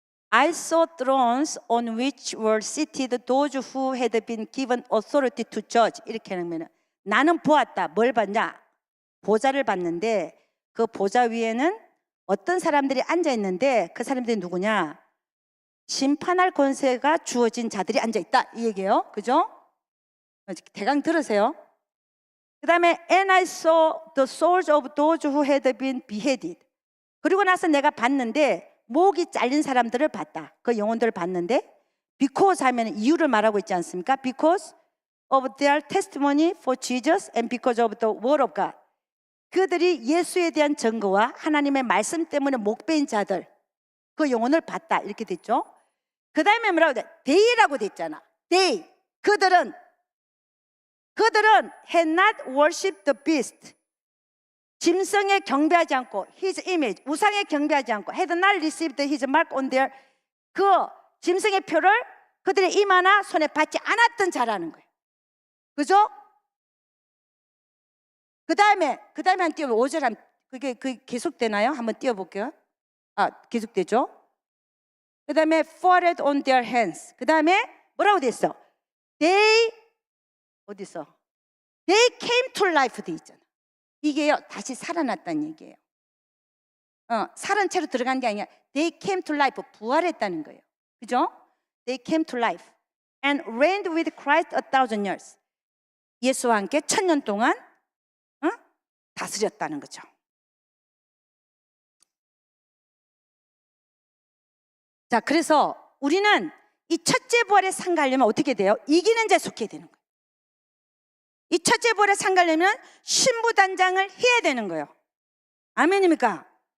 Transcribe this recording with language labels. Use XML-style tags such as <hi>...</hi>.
<en>I saw thrones on which were seated those who had been given authority to judge.</en> <ko>이렇게 하면 나는 보았다. 뭘 봤냐? 보좌를 봤는데 그 보좌 위에는 어떤 사람들이 앉아 있는데 그 사람들이 누구냐? 심판할 권세가 주어진 자들이 앉아 있다 이 얘기예요. 그죠? 대강 들으세요. 그 다음에</ko> <en>And I saw the souls of those who had been beheaded.</en> <ko>그리고 나서 내가 봤는데 목이 잘린 사람들을 봤다. 그 영혼들을 봤는데 because 하면 이유를 말하고 있지 않습니까?</ko> <en>Because of their testimony for Jesus and because of the word of God.</en> <ko>그들이 예수에 대한 증거와 하나님의 말씀 때문에 목 베인 자들 그 영혼을 봤다 이렇게 됐죠. 그 다음에 뭐라고 돼? They라고 됐잖아. They. 그들은</ko> <en>had not worshipped the beast.</en> <ko>짐승에 경배하지 않고</ko> <en>his image,</en> <ko>우상에 경배하지 않고</ko> <en>had not received his mark on their</en> <ko>그 짐승의 표를 그들의 이마나 손에 받지 않았던 자라는 거예요. 그죠? 그 다음에 한 띄우면 5절 그게 계속되나요? 한번 띄워볼게요. 계속되죠? 그 다음에</ko> <en>forehead on their hands.</en> <ko>그 다음에 뭐라고 돼 있어? They 어디서?</ko> <en>They came to life</en> <ko>돼 있잖아. 이게요, 다시 살아났다는 얘기예요. 살은 채로 들어간 게 아니라</ko> <en>They came to life,</en> <ko>부활했다는 거예요. 그죠?</ko> <en>They came to life and reigned with Christ 1,000 years.</en> <ko>예수와 함께 1000년 동안 다스렸다는 거죠. 자, 그래서 우리는 이 첫째 부활에 상가하려면 어떻게 돼요? 이기는 자에 속해야 되는 거예요. 이 첫째 부활에 상가하려면 신부단장을 해야 되는 거예요. 아멘입니까?</ko>